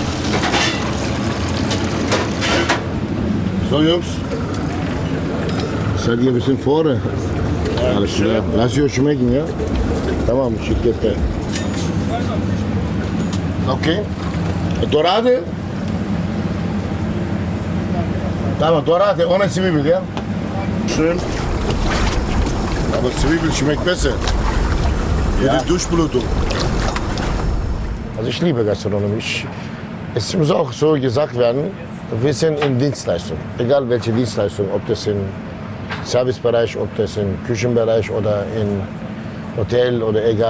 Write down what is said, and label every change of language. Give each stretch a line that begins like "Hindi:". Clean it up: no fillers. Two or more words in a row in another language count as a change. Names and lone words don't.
German: So Jungs, Seid ihr ein bisschen vorne? Alles klar. Lass euch schmecken, ja?
Turkish: Tamam, şirkette.
German: Okay. Dorade? Tamam, Dorade ohne Zwiebel, ja? Schön. Aber Zwiebel schmeckt besser. Jede Durchblutung. Also ich liebe Gastronomie. Es muss auch so gesagt werden, wir sind in Dienstleistung. Egal welche Dienstleistung, ob das im Servicebereich, ob das im Küchenbereich oder im Hotel oder egal.